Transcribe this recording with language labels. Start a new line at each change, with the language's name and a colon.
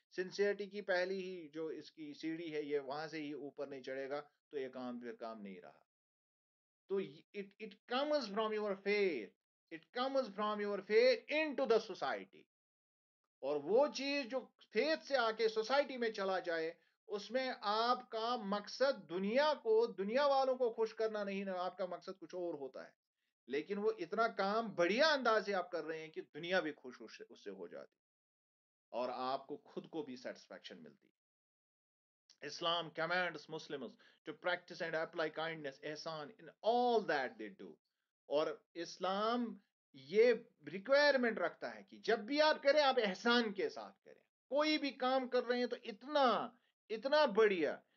Urdu: Sincerity کی پہلی ہی جو اس کی سیڑھی ہے یہ وہاں سے ہی اوپر نہیں چڑھے گا تو یہ کام پھر کام نہیں رہا. تو
English: it comes from your faith, it comes from your faith into the society.
Urdu: اور وہ چیز جو فیتھ سے آ کے سوسائٹی میں چلا جائے اس میں آپ کا مقصد دنیا والوں کو خوش کرنا نہیں، آپ کا مقصد کچھ اور ہوتا ہے، لیکن وہ اتنا کام بڑھیا انداز سے آپ کر رہے ہیں کہ دنیا بھی خوش اس سے ہو جاتی اور آپ کو خود کو بھی سیٹسفیکشن ملتی.
English: Islam commands Muslims to practice and apply kindness, ihsan in all that they do.
Urdu: اور اسلام یہ ریکوائرمنٹ رکھتا ہے کہ جب بھی آپ کریں آپ احسان کے ساتھ کریں. کوئی بھی کام کر رہے ہیں تو اتنا بڑھیا.